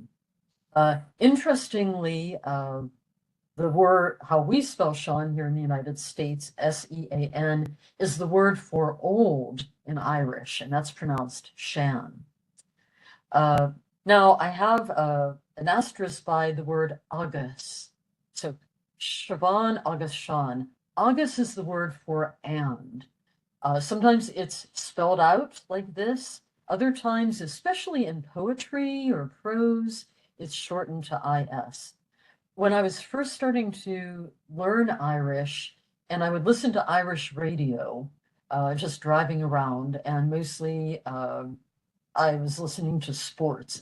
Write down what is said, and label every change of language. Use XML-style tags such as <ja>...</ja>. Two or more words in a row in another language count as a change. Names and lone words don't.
<en>Interestingly, the word, how we spell Sean here in the United States, S-E-A-N, is the word for old in Irish, and that's pronounced Shan. Now, I have an asterisk by the word agus. So, Siobhan, agus, Sean. Agus is the word for and. Sometimes it's spelled out like this. Other times, especially in poetry or prose, it's shortened to is. When I was first starting to learn Irish, and I would listen to Irish radio, just driving around, and mostly I was listening to sports.</en>